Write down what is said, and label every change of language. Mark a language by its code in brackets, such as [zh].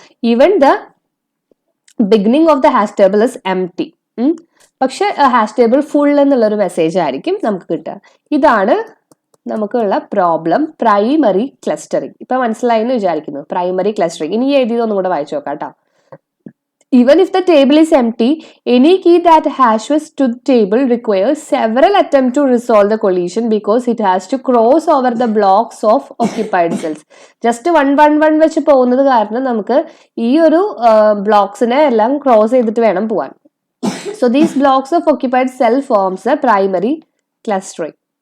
[en] Even the beginning of the hash table is empty. [ml] പക്ഷെ hash table full എന്നുള്ള ഒരു message ആയിരിക്കും നമുക്ക് കിട്ടുക. ഇതാണ് നമുക്കുള്ള പ്രോബ്ലം പ്രൈമറി ക്ലസ്റ്ററിംഗ്. ഇപ്പൊ മനസ്സിലായി എന്ന് വിചാരിക്കുന്നു. പ്രൈമറി ക്ലസ്റ്ററിംഗ് ഇനി എഴുതിയതൊന്നും കൂടെ വായിച്ചു നോക്കാം കേട്ടോ. [en] Even if the table is empty, any key that hashes to the table requires several attempts to resolve the collision because it has to cross over the blocks of occupied cells. [ml] Just 1, 1, 1 വെച്ച് പോകുന്നത് കാരണം നമുക്ക് ഈ ഒരു ബ്ലോക്സിനെ എല്ലാം cross ചെയ്തിട്ട് വേണം പോവാൻ. [en] So these blocks of occupied cell forms a primary clustering.